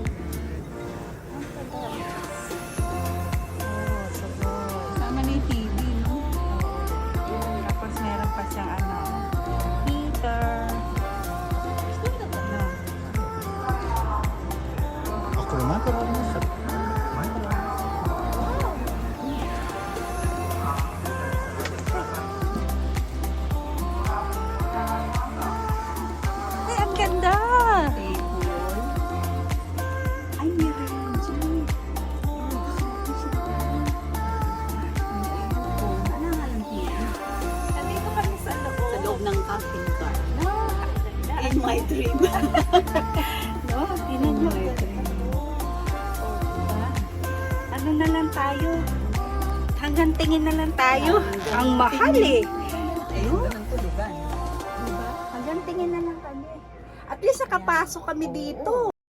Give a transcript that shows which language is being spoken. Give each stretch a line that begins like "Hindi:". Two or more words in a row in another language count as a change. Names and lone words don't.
Japanese: Oh, sugo.
Filipino: Sama na yung TV, no? Tapos meron pa siyang ano, heater. Ano?
Japanese: あ、これ前からありました。前から。
Filipino: Ay, ang ganda! Ay, meron dyan. Ano nga lang dito? Nandito kami sa loob. Sa loob ng camping car. No, ang ganda.
English: In my dream.
Filipino: No, tinan mo. Ano na lang tayo? Hanggang tingin na lang tayo. Ang mahal eh. Ayun, ang tulugan. Hanggang tingin na lang kami. At least nakapasok kami dito.